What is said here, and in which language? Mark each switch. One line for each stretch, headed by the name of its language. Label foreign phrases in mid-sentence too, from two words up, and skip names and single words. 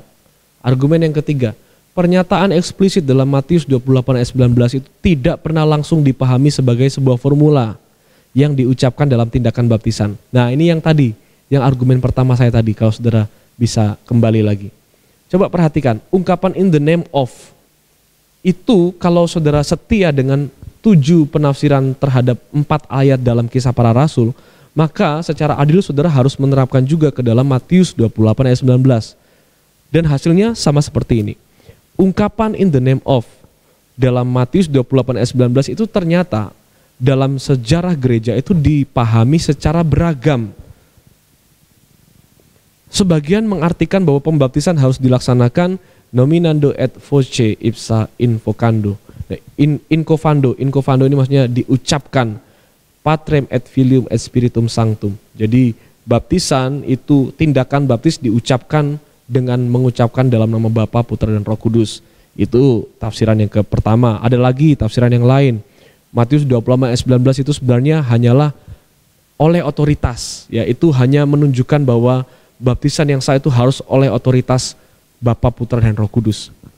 Indonesian: Argumen yang ketiga, pernyataan eksplisit dalam Matius 28 ayat 19 itu tidak pernah langsung dipahami sebagai sebuah formula yang diucapkan dalam tindakan baptisan. Nah ini yang tadi, yang argumen pertama saya tadi, kalau saudara bisa kembali lagi. Coba perhatikan, ungkapan
English: in the name of,
Indonesian: itu kalau saudara setia dengan 7 penafsiran terhadap 4 ayat dalam Kisah Para Rasul, maka secara adil saudara harus menerapkan juga ke dalam Matius 28 ayat 19. Dan hasilnya sama seperti ini. Ungkapan
English: in the name of
Indonesian: dalam Matius 28 ayat 19 itu ternyata dalam sejarah gereja itu dipahami secara beragam. Sebagian mengartikan bahwa pembaptisan harus dilaksanakan
Latin: nominando et voce ipsa invocando.
Indonesian: Incovando ini maksudnya diucapkan
Latin: patrem et filium et spiritum sanctum.
Indonesian: Jadi baptisan itu, tindakan baptis diucapkan dengan mengucapkan dalam nama Bapa, Putra dan Roh Kudus. Itu tafsiran yang pertama. Ada lagi tafsiran yang lain. Matius 28 ayat 19 itu sebenarnya hanyalah oleh otoritas, yaitu hanya menunjukkan bahwa baptisan yang sah itu harus oleh otoritas Bapa, Putra dan Roh Kudus.